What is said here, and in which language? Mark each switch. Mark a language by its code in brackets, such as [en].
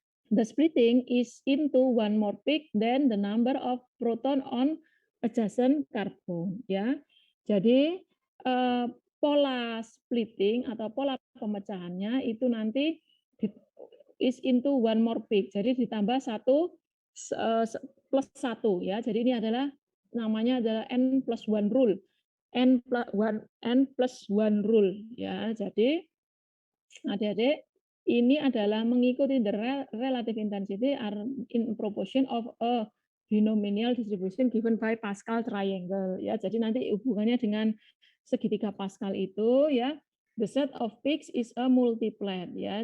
[en] The splitting is into one more peak than the number of proton on adjacent carbon ya. [id] Jadi pola splitting atau pola pemecahannya itu nanti [en] is into one more peak. [id] Jadi ditambah 1 plus 1 ya. Jadi ini adalah namanya adalah n plus 1 rule. N plus 1 rule ya. Jadi adik-adik ini adalah mengikuti [en] the relative intensity are in proportion of a binomial distribution given by Pascal triangle ya. [id] Jadi nanti hubungannya dengan segitiga Pascal itu ya. [en] The set of peaks is a multiplet ya.